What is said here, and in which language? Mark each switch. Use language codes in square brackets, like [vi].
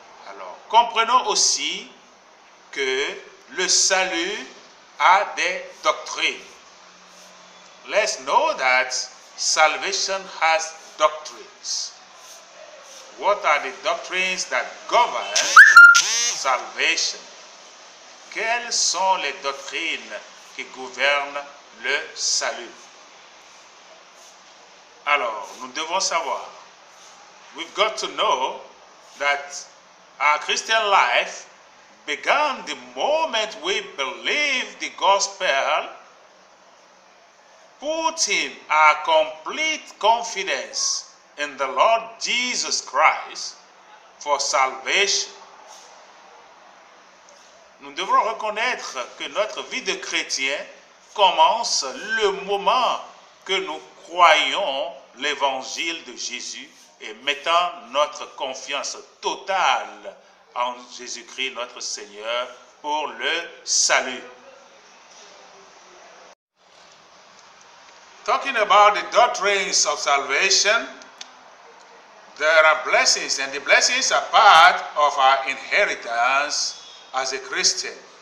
[fr] Alors, comprenons aussi que le salut a des doctrines. [en] Let's know that salvation has doctrines. What are the doctrines that govern salvation? [fr] Quelles sont les doctrines qui gouvernent le salut? Alors, nous devons savoir. [en] We've got to know that our Christian life began the moment we believed the gospel, putting our complete confidence in the Lord Jesus Christ for salvation. [fr] Nous devons reconnaître que notre vie de chrétien commence le moment que nous croyons l'évangile de Jésus et mettons notre confiance totale en Jésus-Christ notre Seigneur pour le salut. [en] Talking about the doctrines of salvation, there are blessings, and the blessings are part of our inheritance as a Christian.